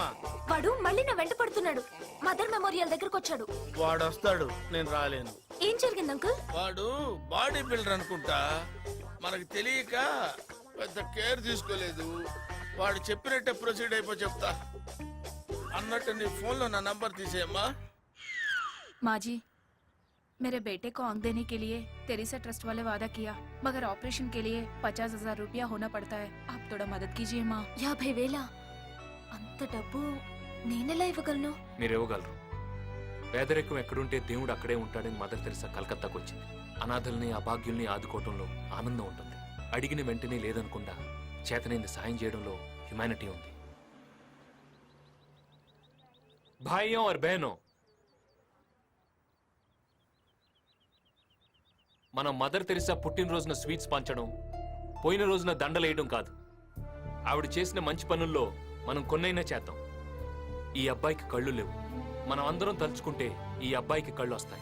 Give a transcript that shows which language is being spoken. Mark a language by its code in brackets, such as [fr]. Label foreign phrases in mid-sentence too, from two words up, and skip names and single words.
[te] వాడు మళ్ళీ నా వెంట పడుతున్నాడు. మదర్ మెమోరియల్ దగ్గరకు వచ్చాడు. వాడు వస్తాడు, నేను రాలేను. ఏం జరిగింది అంకుల్? వాడు [en] body builder [te] అనుకుంటా, మనకు తెలియక పెద్ద కేర్ తీసుకోలేదు. వాడు చెప్పినట్టే ప్రొసీడ్ అయిపో చెప్తా. అన్నట్టు నీ ఫోన్లో నా నంబర్ తీసేయమ్మా. [hi] माजी, मेरे बेटे को आंख देने के लिए तेरेसा ट्रस्ट वाले वादा किया, मगर ऑपरेशन के लिए 50,000 रुपया होना पड़ता है. आप थोड़ा मदद कीजिए माँ. 50,000? [te] అంత డబ్బు నేనెలా ఇవ్వగలను? మీరు ఇవ్వగలరు. పేదరికం ఎక్కడుంటే దేవుడు అక్కడే ఉంటాడని మదర్ తెరిసా కలకత్తాకు వచ్చింది. అనాథల్ని అభాగ్యుల్ని ఆదుకోవటంలో ఆనందం ఉంటుంది. అడిగిన వెంటనే లేదనకుండా చేతనైంది సాయం చేయడంలో హ్యుమానిటీ ఉంది. [hi] भाइयों और बहनो, [te] మనం మదర్ తెరిసా పుట్టినరోజున స్వీట్స్ పంచడం, పోయిన రోజున దండలేయడం కాదు. ఆవిడ చేసిన మంచి పనుల్లో మనం కొన్నైనా చేద్దాం. ఈ అబ్బాయికి కళ్ళు లేవు. మనం అందరం తలుచుకుంటే ఈ అబ్బాయికి కళ్ళు వస్తాయి.